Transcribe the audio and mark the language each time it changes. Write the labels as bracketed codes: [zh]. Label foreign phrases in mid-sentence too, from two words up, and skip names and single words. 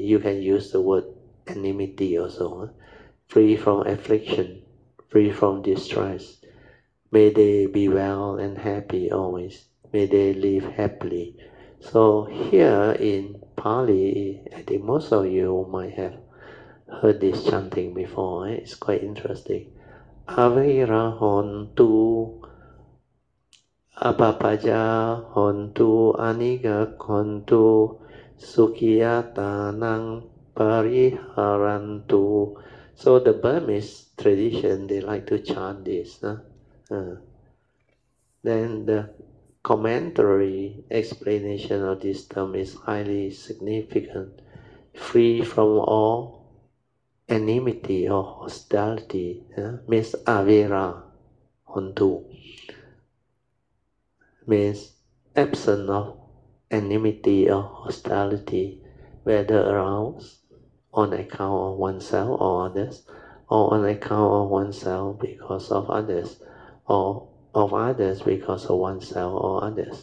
[en] You can use the word enmity also. Free from affliction, free from distress. May they be well and happy always. May they live happily. So here in Pali, I think most of you might have heard this chanting before. It's quite interesting. [pi] Avira hontu, apapaja hontu, aniga hontu, sukhiyatanang pariharantu. [en] So the Burmese tradition, they like to chant this. Then the commentary explanation of this term is highly significant. Free from all enmity or hostility, means [pi] avera hontu, [en] means absence of enmity or hostility, whether aroused on account of oneself or others, or on account of oneself because of others, or of others because of oneself or others.